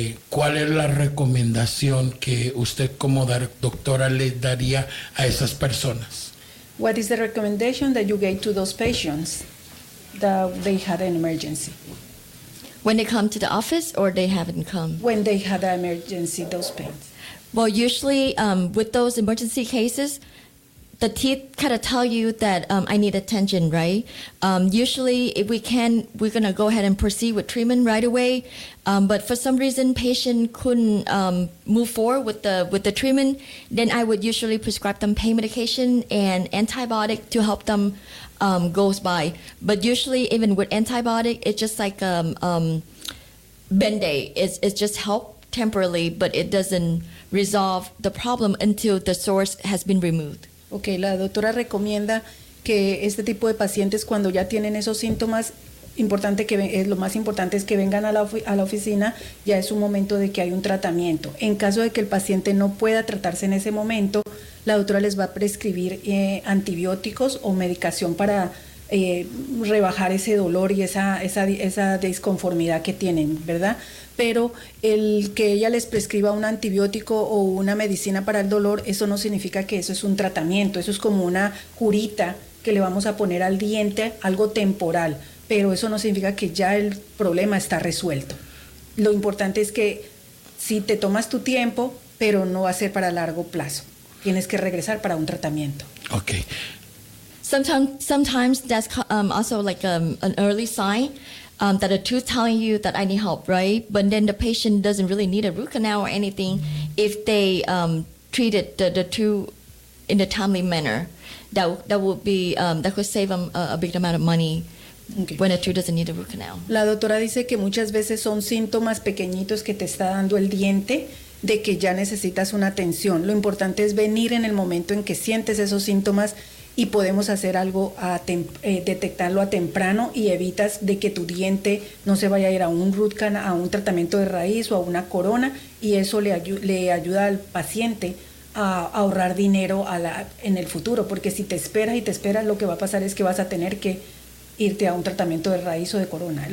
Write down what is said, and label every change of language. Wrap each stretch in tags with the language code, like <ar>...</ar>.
<es>¿Cuál es la recomendación que usted como doctora le daría a esas personas?</es> <en>What is the recommendation that you gave to those patients that they had an emergency? When they come to the office or they haven't come? When they had an emergency, those patients. Well, usually with those emergency cases, the teeth kind of tell you that I need attention, right? Usually, if we can, we're going to go ahead and proceed with treatment right away. But for some reason, patient couldn't move forward with the treatment, then I would usually prescribe them pain medication and antibiotic to help them go by. But usually, even with antibiotic, it's just like Band-Aid. It's just help temporarily, but it doesn't resolve the problem until the source has been removed.</en> <es>Okay, la doctora recomienda que este tipo de pacientes cuando ya tienen esos síntomas, importante que es lo más importante es que vengan a la oficina, ya es un momento de que hay un tratamiento. En caso de que el paciente no pueda tratarse en ese momento, la doctora les va a prescribir antibióticos o medicación para rebajar ese dolor y esa disconformidad que tienen, ¿verdad? Pero el que ella les prescriba un antibiótico o una medicina para el dolor, eso no significa que eso es un tratamiento, eso es como una curita que le vamos a poner al diente, algo temporal, pero eso no significa que ya el problema está resuelto. Lo importante es que si te tomas tu tiempo, pero no va a ser para largo plazo. Tienes que regresar para un tratamiento.</es> <en>Okay. Sometimes that's also like an early sign that a tooth telling you that I need help, right? But then the patient doesn't really need a root canal or anything if they treated the tooth in a timely manner. That could save them a big amount of money. Okay. When a tooth doesn't need a root canal.</en> <es>La doctora dice que muchas veces son síntomas pequeñitos que te está dando el diente de que ya necesitas una atención. Lo importante es venir en el momento en que sientes esos síntomas y podemos hacer algo a detectarlo a temprano y evitas de que tu diente no se vaya a ir a un root canal, a un tratamiento de raíz o a una corona, y eso le ayuda al paciente a ahorrar dinero en el futuro, porque si te esperas y te esperas, lo que va a pasar es que vas a tener que irte a un tratamiento de raíz o de corona.</es>